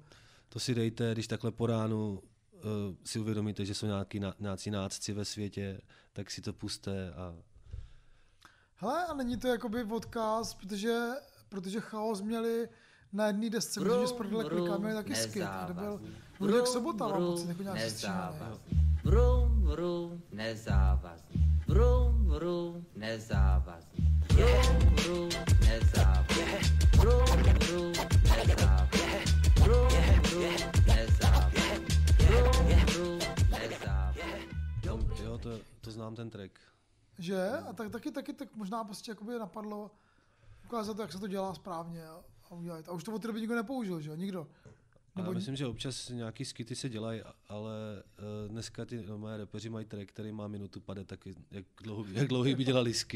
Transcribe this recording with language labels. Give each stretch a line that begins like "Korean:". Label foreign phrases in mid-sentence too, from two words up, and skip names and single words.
Czech: To si dejte, když takhle po ránu si uvědomíte, že jsou nějací nácci ve světě, tak si to puste a... Hele, a není to jakoby odkaz, protože Chaos měli na jedné desce, protože s prodele klikami taky skit, kde byl Luděk Sobota, mám pocit, jako nějak stříhaný. Vrum, vrum, nezávazný. Vrum, vrum, nezávazný. Vrum, vrum, nezávazný. Vrum, vrum, nezávazný. Vrum, vrum, nezávazný. Jo, to znám ten track. Že? A taky tak možná prostě jakoby napadlo ukázat to, jak se to dělá správně a udělat. A už to od té doby nikdo nepoužil, že jo? Nikdo. Já myslím, že občas nějaký skity se dělají, ale dneska ty moje rapeři mají track, který má minutu pade, tak jak dlouhý by dělali skit.